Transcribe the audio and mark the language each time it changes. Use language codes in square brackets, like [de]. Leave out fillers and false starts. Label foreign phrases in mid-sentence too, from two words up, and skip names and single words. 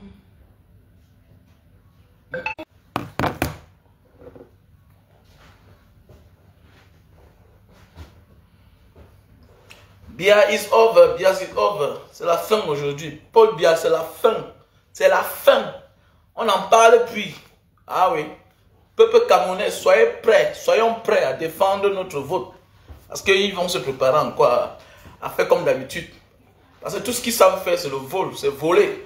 [en] Biya is over, Biya is over. [fr] C'est la fin aujourd'hui. Paul Biya, c'est la fin. C'est la fin. On n'en parle plus. Ah oui. Peuple camerounais, soyez prêts. Soyons prêts à défendre notre vote. Parce qu'ils vont se préparer encore à faire comme d'habitude. Parce que tout ce qu'ils savent faire, c'est le vol, c'est voler.